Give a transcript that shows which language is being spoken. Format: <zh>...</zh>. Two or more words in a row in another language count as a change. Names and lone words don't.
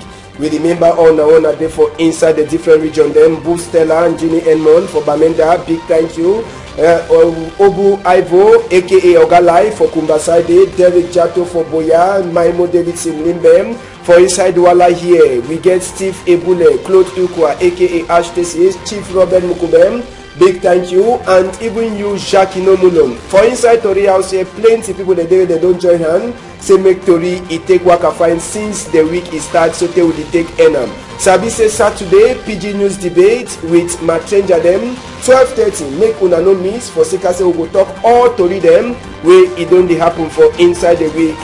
<pcm>We remember all now on a day for inside the different region them. Boo Stella and Ginny Edmond for Bamenda, big thank you. Obu Ivo aka Ogalai for Kumbaside, Derek Jato for Boya, Maimo Davidson Limbem. For inside Wala here, we get Steve Ebule, Claude Ukwa aka Ash Tesis, Chief Robert Mukubem. Big thank you, and even you, Jackie Nomulong. For inside Tori House here, plenty people they don't join hand. Say make Tori it take work I find since the week is start, so they will take Enam. Sabi say Saturday, PIDGIN news debate with Matrenja them. 12:30, make una no miss for Sekase we go talk all Tori them where it don't happen for inside the week.</pcm>